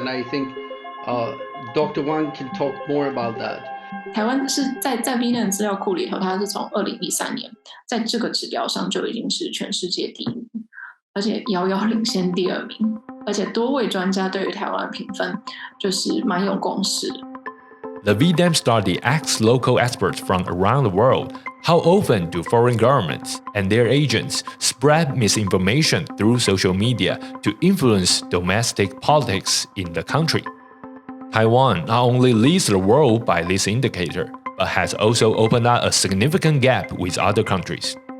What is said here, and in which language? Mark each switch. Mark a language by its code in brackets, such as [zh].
[en] And I think Dr. Wang can talk more about that. [zh] 台湾是在 VDAM 资料库里头，它是从2013年在这个指标上就已经是全世界第一名，而且遥遥领先第2名，而且多位专家对于台湾的评分就是蛮有共识的。 [en] The VDAM study asks local experts from around the world how often do foreign governments and their agents spread misinformation through social media to influence domestic politics in the country. Taiwan not only leads the world by this indicator, but has also opened up a significant gap with other countries.